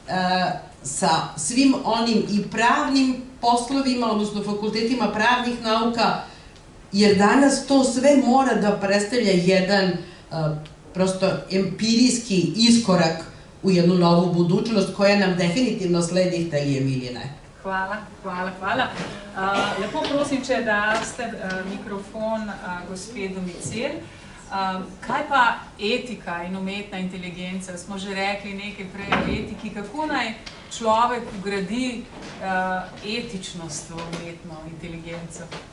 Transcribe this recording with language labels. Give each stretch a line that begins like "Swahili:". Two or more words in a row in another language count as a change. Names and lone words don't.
Serbian: sa svim onim i pravnim poslovima, odnosno fakultetima pravnih nauka, jer danas to sve mora da predstavlja jedan prosto empirijski iskorak u jednu novu budućnost koja nam definitivno sledi, hteli je ili ne. Hvala.
Slovenian: Lepo prosim, če daste mikrofon gospe Domicil. Kaj pa etika in umetna inteligenca? Smo že rekli nekaj prej o etiki. Kako naj človek vgradi etičnost v umetno inteligenco?